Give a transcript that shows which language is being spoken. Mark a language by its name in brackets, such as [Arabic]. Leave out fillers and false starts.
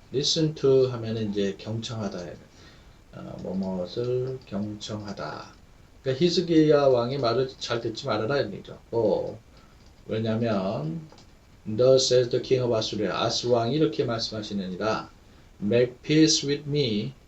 [Korean] Listen to 하면 이제 경청하다. 뭐뭇을 경청하다. 그러니까 히스기야 왕의 말을 잘 듣지 말아라 이런 얘기죠. 왜냐하면 [English] Thus says the king of Assyria. [Korean] 아수르 왕이 이렇게 말씀하시느니라. [English] Make peace with me.